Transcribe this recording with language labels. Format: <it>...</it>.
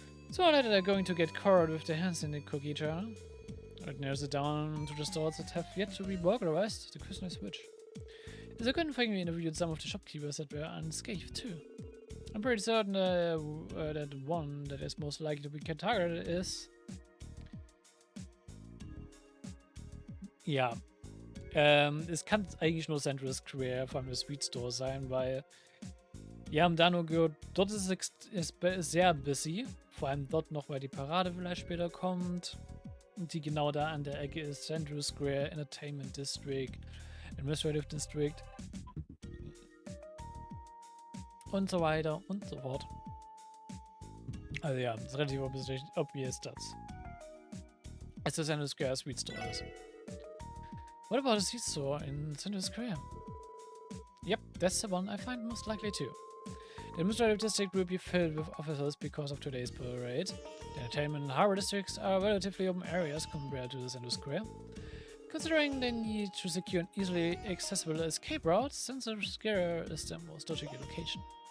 <en>So that they're going to get caught with their hands in the cookie jar. It narrows it down to the stores that have yet to be burglarized. The question is which. It's a good thing we interviewed some of the shopkeepers that were unscathed too. I'm pretty certain that one that is most likely to be targeted is...</en> <de>Ja. Es kann eigentlich nur Central's Career, vor allem das Sweet Store sein, weil wir haben da nur gehört, dort ist es sehr busy. Vor allem dort noch, weil die Parade vielleicht später kommt. Und die genau da an der Ecke ist Central Square, Entertainment District, Administrative District und so weiter und so fort. Also ja, ist relativ obvious, dass es der Central Square Sweet Store ist.</de> <en>What about the Sweet Store in Central Square? Yep, that's the one I find most likely too. The administrative district will be filled with officers because of today's parade. The entertainment and harbor districts are relatively open areas compared to the Central Square. Considering they need to secure an easily accessible escape route, Central Square is the most logical location.</en>